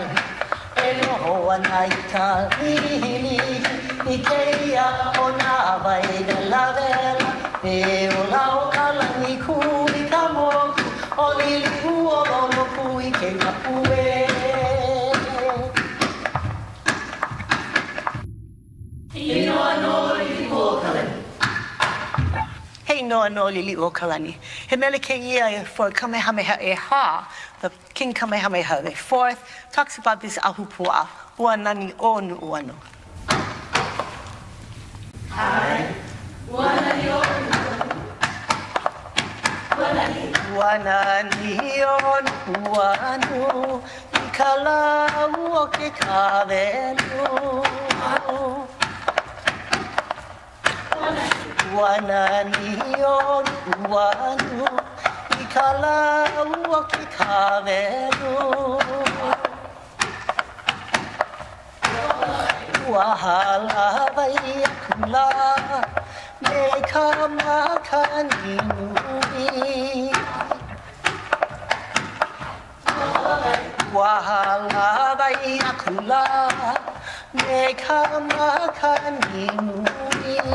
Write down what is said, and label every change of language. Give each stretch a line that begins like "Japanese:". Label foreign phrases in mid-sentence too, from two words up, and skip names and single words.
Hawaiian: E noho ana I ka lihi I ke ia, o nā wai vela vela, e o lau ka lani ku I ka moku, o liliu o moku I ke kapue. Hei noa no liliu o kalani. Hei noa no liliu o kalani. He mele ke ia
English: for
Hawaiian: Kamehameha e ha,
English: the King Kamehameha the fourth, talks about this ahupua,
Hawaiian: ua nani o nuuano. Ai, ua nani o nuuano. Ua nani o nuuano, I ka lau o ke kawelu. Ua nani o nuuano, I ka lau o ke kawelu. Ua hala wai akula, me ka makani nui. Ua hala wai akula, me ka makani nui.